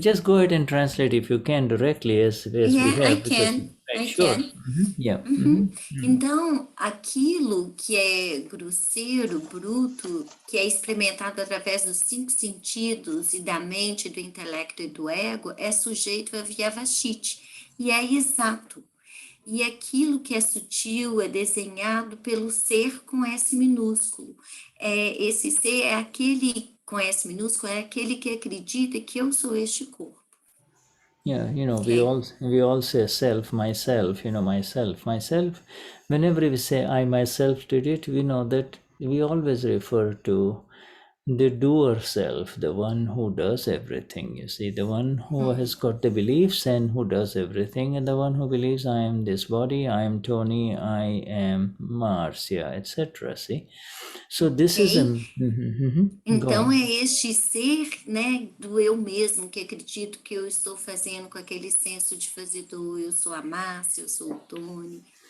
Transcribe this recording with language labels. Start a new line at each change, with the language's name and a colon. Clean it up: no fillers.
English: Just go ahead and translate if you can directly, as we have. I can. Sure. Yeah.
Portuguese: Então, aquilo que é grosseiro, bruto, que é experimentado através dos cinco sentidos e da mente, do intelecto e do ego, é sujeito a Vyavasthit, e é exato. E aquilo que é sutil é desenhado pelo ser com S minúsculo. Esse ser é aquele com S minúsculo, é aquele que acredita que eu sou este corpo.
English: Yeah, we all say self, myself, myself. Whenever we say I myself did it, we know that we always refer to the doer self, the one who does everything, you see, the one who has got the beliefs and who does everything, and the one who believes I am this body, I am Tony, I am Marcia, etc. See? So this is
Portuguese: Então é este ser, né, do eu mesmo, que acredito que eu estou fazendo com aquele senso de fazedor, eu sou a Márcia, eu sou o Tony.